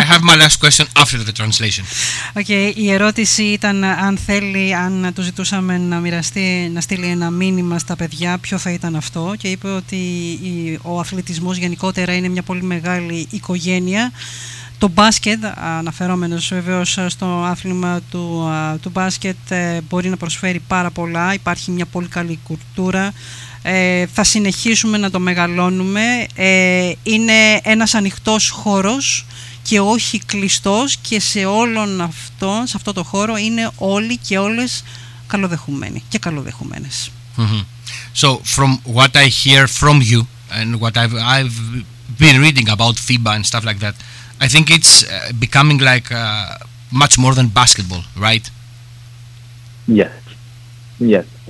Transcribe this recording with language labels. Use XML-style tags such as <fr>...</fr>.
<en>I have my last question after the translation.</en> <el>Okay, η ερώτηση ήταν αν θέλει, αν του ζητούσαμε να μοιραστεί, να στείλει ένα μήνυμα στα παιδιά, ποιο θα ήταν αυτό. Και είπε ότι ο αθλητισμός γενικότερα είναι μια πολύ μεγάλη οικογένεια. Το μπάσκετ, αναφερόμενος βεβαίως στο άθλημα του μπάσκετ, μπορεί να προσφέρει πάρα πολλά. Υπάρχει μια πολύ καλή κουλτούρα. Θα συνεχίσουμε να το μεγαλώνουμε. Είναι ένας ανοιχτός χώρος και όχι κλειστός, και σε όλον αυτό, σε αυτό το χώρο είναι όλοι και όλες καλοδεχούμενοι και καλοδεχούμενες. Mm-hmm.</el> <en>So from what I hear from you and what I've been reading about FIBA and stuff like that, I think it's becoming like much more than basketball, right? Yes.</en>